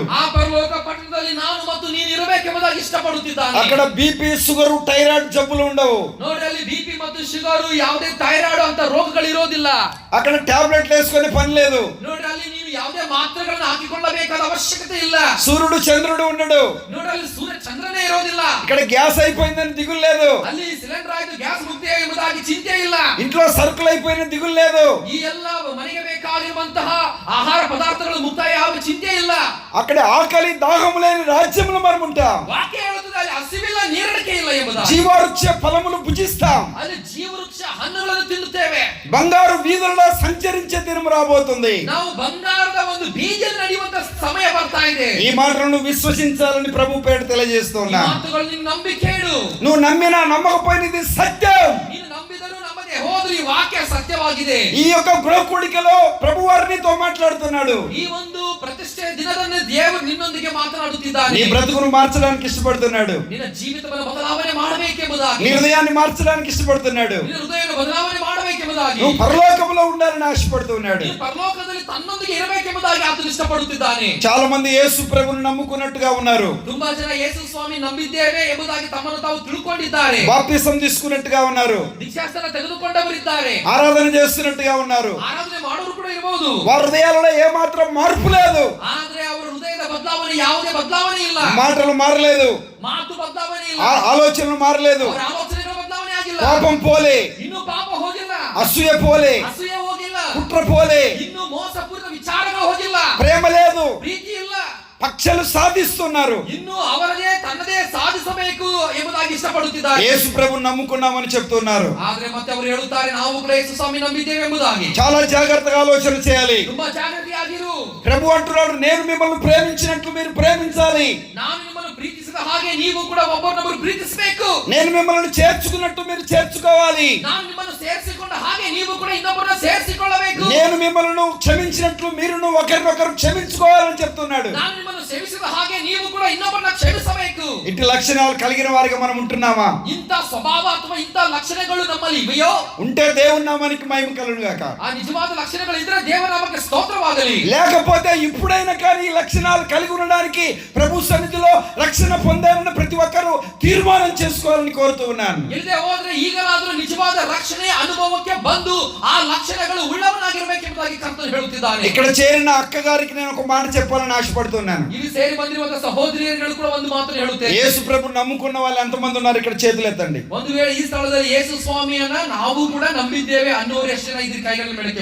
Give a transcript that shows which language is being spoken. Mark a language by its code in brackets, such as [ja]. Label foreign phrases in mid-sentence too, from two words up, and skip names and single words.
[kn] ಆ ಪರಲೋಕ ಪಟ್ಟಣದಲ್ಲಿ ನಾನು ಮತ್ತು ನೀನು ಇರಬೇಕೆಂಬುದಾಗಿ ಇಷ್ಟಪಡುತ್ತಿದ್ದಾನೆ. [te] అక్కడ బీపీ, షుగర్, థైరాయిడ్ జబ్బులు ఉండవు. [kn] ನೋಡಿ, ಅಲ್ಲಿ ಬಿಪಿ ಮತ್ತು ಶುಗರ್, ಯಾವುದೇ ಥೈರಾಯ್ಡ್ ಅಂತ ರೋಗಗಳು ಇರೋದಿಲ್ಲ. [te] అక్కడ టాబ్లెట్లు వేసుకునే పని లేదు. [kn] ನೋಡಿ, ಅಲ್ಲಿ ನೀವು ಯಾವುದೇ ಮಾತ್ರೆಗಳನ್ನು ಹಾಕಿಕೊಳ್ಳಬೇಕಾದ ಅವಶ್ಯಕತೆ ಇಲ್ಲ. [te] సూర్యుడు చంద్రుడు ఉండడు. [kn] ನೋಡಿ, ಅಲ್ಲಿ ಸೂರ್ಯ ಚಂದ್ರನೇ ಇರೋದಿಲ್ಲ. [te] ఇక్కడ గ్యాస్ అయిపోయిందని దిగులు లేదు. [kn] ಅಲ್ಲಿ ಸಿಲಿಂಡರ್ ಆಯ್ತು, ಗ್ಯಾಸ್ ಮುಕ್ತಿ ಎಂಬುದಾಗಿ ಚಿಂತೆ ಇಲ್ಲ. [te] ఇంట్లో సరుకులు అయిపోయిన దిగులు లేదు. [kn] ಈ ಎಲ್ಲ ಮನೆಗೆ ಬೇಕಾಗಿರುವಂತಹ ಆಹಾರ ಪದಾರ್ಥಗಳು ಮುಕ್ತಾಯ ಯಾವ ಚಿಂತೆ ಇಲ್ಲ. [te] అక్కడ ఆకలి దాహము లేని రాజ్యంలో మనం ఉంటాం. [kn] ವಾಕ್ಯ ಹೇಳುತ್ತದೆ ಅಲ್ಲಿ ಹಸಿವಿಲ್ಲ, ನೀರಡಿಕೆ ಇಲ್ಲ ಎಂಬುದಾಗಿ. [te] జీవవృక్ష ఫలములు భుజిస్తాం. [kn] ಅಲ್ಲಿ ಜೀವವೃಕ್ಷ ಹಣ್ಣುಗಳನ್ನು ತಿನ್ನುತ್ತೇವೆ. [te] బంగారు వీధులలో సంచరించే దినం రాబోతుంది. [kn] ನಾವು ಬಂಗಾರದ ಒಂದು ಬೀಜದಲ್ಲಿ ನಡೆಯುವಂತ ಸಮಯ ಬರ್ತಾ ಇದೆ. [te] ఈ మాటలను విశ్వసించాలని ప్రభు పేరు తెలియజేస్తున్నా. [kn] ಈ ಮಾತುಗಳು ನೀನು ನಂಬಿ ಕೇಳು. [te] నువ్వు నమ్మినా నమ్మకపోయినా ఇది సత్యం. [kn] ನೀನು ನಂಬಿದರೂ ನಂಬದೆ ಹೋದರೂ ಈ ವಾಕ್ಯ ಸತ್ಯವಾಗಿದೆ. [te] ఈ యొక్క గృహ కూడికలో ప్రభు వారితో మాట్లాడుతున్నాడు. [kn] ಈ ಒಂದು ಪ್ರತಿಷ್ಠೆ ದಿನದಂದು ದೇವರು ನಿನ್ನೊಂದಿಗೆ ಮಾತನಾಡುತ್ತಿದ್ದಾನೆ. [te] నీ బ్రతుకును మార్చడానికి ఇష్టపడుతున్నాడు. [kn] ನಿನ್ನ ಜೀವಿತವನ್ನು ಬದಲಾವಣೆ ಮಾಡಬೇಕೆಂಬುದಾಗಿ, [te] నీ హృదయాన్ని మార్చడానికి ఇష్టపడుతున్నాడు. [kn] ನಿನ್ನ ಹೃದಯವನ್ನು ಬದಲಾವಣೆ ಮಾಡಬೇಕೆಂಬುದಾಗಿ, [te] నువ్వు పరలోకంలో ఉండాలని ఆశపడుతున్నాడు. [kn] ನೀನು ಪರಲೋಕದಲ್ಲಿ ತನ್ನೊಂದಿಗೆ ಇರಬೇಕೆಂಬುದಾಗಿ ಆತನು ಇಷ್ಟಪಡುತ್ತಿದ್ದಾನೆ. [te] చాలా మంది యేసు ప్రభువును నమ్ముకున్నట్టుగా ఉన్నారు. [kn] ತುಂಬಾ ಜನ ಯೇಸು ಸ್ವಾಮಿ ನಂಬಿದ್ದೇವೆ ಎಂಬುದಾಗಿ ತಮ್ಮನ್ನು ತಾವು ತಿಳ್ಕೊಂಡಿದ್ದಾರೆ. [te] బాప్తిసం తీసుకున్నట్టుగా ఉన్నారు. [kn] ದೀಕ್ಷಾಸ್ನಾನ ತೆಗೆದುಕೊಂಡವರಿದ್ದಾರೆ. [te] ఆరాధన చేస్తున్నట్టుగా ఉన్నారు. [kn] ಆರಾಧನೆ ಮಾಡೋರು ಕೂಡ ಇರಬಹುದು. [te] వారి హృదయాలలో ఏ మాత్రం మార్పు లేదు. [kn] ಆದ್ರೆ ಅವರ ಹೃದಯದ ಬದಲಾವಣೆ ಯಾವುದೇ ಬದಲಾವಣೆ ಇಲ್ಲ. [te] మాటలు మారలేదు. [kn] ಮಾತು ಬದಲಾವಣೆ ಇಲ್ಲ. [te] ఆలోచనలు మారలేదు. [kn] ಅವರ ಆಲೋಚನೆಗಳ ಬದಲಾವಣೆ ಆಗಿಲ್ಲ. [te] కోపం పోలే, [kn] ಇನ್ನು ಪಾಪ ಹೋಗಿಲ್ಲ. [te] అసూయ పోలే, [kn] ಅಸೂಯೆ ಹೋಗಿಲ್ಲ. [te] కుట్ర పోలే, [kn] ಇನ್ನು ಮೋಸಪೂರಿತ ವಿಚಾರಗಳು ಹೋಗಿಲ್ಲ. [te] ప్రేమ లేదు. [kn] ಪ್ರೀತಿ ಇಲ್ಲ. [te] పక్షలు సాధిస్తున్నారు. [kn] ಇನ್ನು ಅವರದೇ ತನ್ನದೇ ಸಾಧಿಸಬೇಕು ಎಂಬುದಾಗಿ ಇಷ್ಟಪಡುತ್ತಿದ್ದಾರೆ. [te] యేసు ప్రభువును నమ్ముకున్నామని చెప్తున్నారు. [kn] ಆದ್ರೆ ಮತ್ತೆ ಅವರು ಹೇಳುತ್ತಾರೆ ನಾವು ಕೂಡ ಯೇಸು ಸ್ವಾಮಿ ನಂಬಿದ್ದೇವೆ ಎಂಬುದಾಗಿ. [te] చాలా జాగ్రత్తగా ఆలోచన చేయాలి. [kn] ತುಂಬಾ ಜಾಗೃತಿಯಾಗಿರು. [te] ప్రభు అంటున్నాడు, నేను మిమ్మల్ని ప్రేమించినట్లు మీరు ప్రేమించాలి. [kn] ನಾನು ನಿಮ್ಮನ್ನು ಪ್ರೀತಿಸಿದ ಹಾಗೆ ನೀವು ಕೂಡ ಒಬ್ಬರನ್ನೊಬ್ಬರು ಪ್ರೀತಿಸಬೇಕು. [te] నేను మిమ్మల్ని చేర్చుకున్నట్టు మీరు చేర్చుకోవాలి. [kn] ನಾನು ನಿಮ್ಮನ್ನು ಸೇರಿಸಿಕೊಂಡ ಹಾಗೆ ನೀವು ಕೂಡ ಇನ್ನೊಬ್ಬರನ್ನ ಸೇರಿಸಿಕೊಳ್ಳಬೇಕು. [te] నేను మిమ్మల్ని క్షమించినట్లు మీరును ఒకరినొకరు క్షమించుకోవాలని చెప్తున్నాడు. [kn] ನಾನು ನಿಮ್ಮನ್ನು ಸೇವಿಸಿದ ಹಾಗೆ ನೀವು ಕೂಡ ಇನ್ನೊಬ್ಬರನ್ನ ಕ್ಷಮಿಸಬೇಕು. [te] ఇటు లక్షణాలు కలిగిన వారిగా మనం ఉంటున్నామా? [kn] ಇಂಥ ಸ್ವಭಾವ ಅಥವಾ ಇಂಥ ಲಕ್ಷಣಗಳು ನಮ್ಮಲ್ಲಿ ಇವೆಯೋ? [te] ఉంటే దేవుని నామానికి మహిమ కలుగును గాక. [kn] ಆ నిజವಾದ ಲಕ್ಷಣಗಳು ಇದ್ರೆ ದೇವರ ನಾಮಕ್ಕೆ ಸ್ತೋತ್ರವಾಗಲಿ. [te] లేకపోతే ఇప్పుడైనా కానీ ఈ లక్షణాలు కలిగి ఉండడానికి ప్రభు సన్నిధిలో రక్షణ పొందాలని ప్రతి ఒక్కరూ తీర్మానం చేసుకోవాలని కోరుతూ ఉన్నాను. [kn] ಇಲ್ಲದೆ ಹೋದ್ರೆ ಈಗಲಾದರೂ ನಿಜವಾದ ರಕ್ಷಣೆ ಅನುಭವಕ್ಕೆ ಬಂದು ಆ ಲಕ್ಷಣಗಳು ಉಳ್ಳವನಾಗಿರಬೇಕೆಂಬುದಾಗಿ ಕರ್ತನು ಹೇಳುತ್ತಿದ್ದಾನೆ. [te] ఇక్కడ చేరిన అక్క గారికి నేను ఒక మాట చెప్పాలని ఆశపడుతున్నాను. [kn] ಇಲ್ಲಿ ಸೇರಿ ಬಂದಿರುವಂತಹ ಸಹೋದರಿಯರು ಕೂಡ ಒಂದು ಮಾತನ್ನು ಹೇಳುತ್ತೇನೆ. [te] యేసు ప్రభు నమ్ముకున్న వాళ్ళు ఎంతమంది ఉన్నారు ఇక్కడ చేతులు ఎత్తండి. [kn] ಒಂದು ವೇಳೆ ಈ ಸ್ಥಳದಲ್ಲಿ ಯೇಸು ಸ್ವಾಮಿಯನ್ನ ನಾವು ಕೂಡ ನಂಬಿದ್ದೇವೆ ಅನ್ನೋರು ಎಷ್ಟು ಜನ ಇದ್ರ ಕೈಗಳ ಮೇಲೆ